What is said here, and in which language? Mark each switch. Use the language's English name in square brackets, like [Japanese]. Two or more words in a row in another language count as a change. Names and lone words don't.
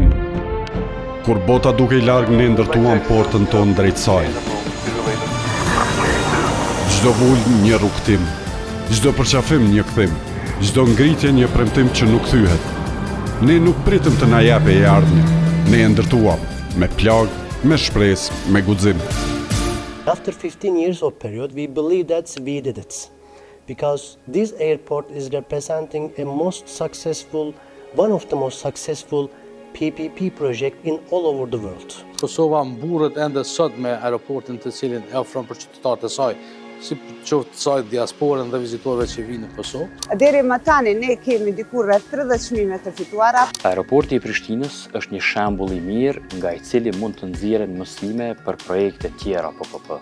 [Albanian] Kur bota dukej larg, ne ndërtuam portën tonë drejt saj. Çdo vul një rrugtim, çdo përqafim një kthim, çdo ngritje një premtim që nuk thyhet. Ne nuk pritëm të na japë e ardhmja, ne e ndërtuam me plagë, me shpresë, me guxim. [English] After 15 years of period, we believe that we did it. Because this airport is representing one of the most successful PPP project in all over the world. [Albanian] Kosova mburret ende sot me aeroportin të cilin e ofron për qytetarët e saj, si qoftë saj diasporën dhe vizitorëve që vinë në Kosovë. Deri më tani ne kemi dikur rreth 30 çmime të fituara. Aeroporti i Prishtinës është një shembull i mirë nga i cili mund të nxjerren mësime për projekte tjera PPP.